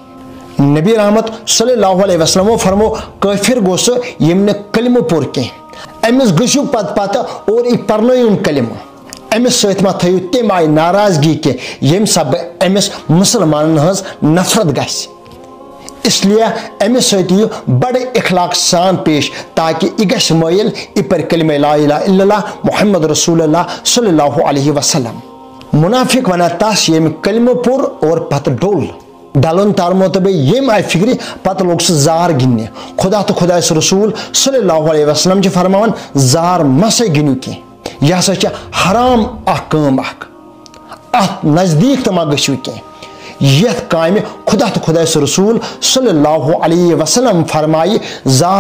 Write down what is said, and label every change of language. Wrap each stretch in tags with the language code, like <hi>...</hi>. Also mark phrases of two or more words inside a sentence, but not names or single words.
<ks>نبی رحمت</ks> <ar>صلی اللہ علیہ وسلم</ar> <ks>فرمو کٲفر گوٚو سُہ ییٚمۍ نہٕ کلمہٕ پوٚر کینٛہہ أمِس گٔژھِو پتہٕ اور یہِ پرنٲیُن کلمہٕ أمِس سۭتۍ ما تھٲیِو تمہِ آیہِ ناراضگی کینٛہہ ییٚمہِ سببہٕ أمِس مُسلمانن ہٕنٛز نفرت گژھِ</ks> <ur>اس لیے</ur> <ks>أمِس سۭتۍ یِیِو بڑٕ اخلاق سان پیش تاکہ یہِ گژھِ مٲیِل یہِ پرِ کلمہ</ks> <ar>لا الہ الا اللہ محمد رسول اللہ صلی اللہ علیہ وسلم</ar> <ks>منافق ونان تس ییٚمۍ کلمہٕ پوٚر اور پتہٕ ڈوٚل ڈلن تارمو تو بیٚیہِ ییٚمہِ آیہِ فکرِ پتہٕ لوگ سُہ زار گِنٛدنہِ خدا تہٕ خۄدایس رسول</ks> <ar>صلی اللہ علیہ وسلم</ar> <ks>چھِ فرماوان زار مسا گِنٛدِو کینٛہہ یہِ ہسا چھِ حرام اکھ کٲم اکھ اتھ نزدیٖک تہِ ما گٔژھِو کینٛہہ یتھ کامہِ خدا تہٕ خۄدایس رسول</ks> <ar>صلی اللہ علیہ وسلم</ar> <ks>فرمایہِ زار</ks>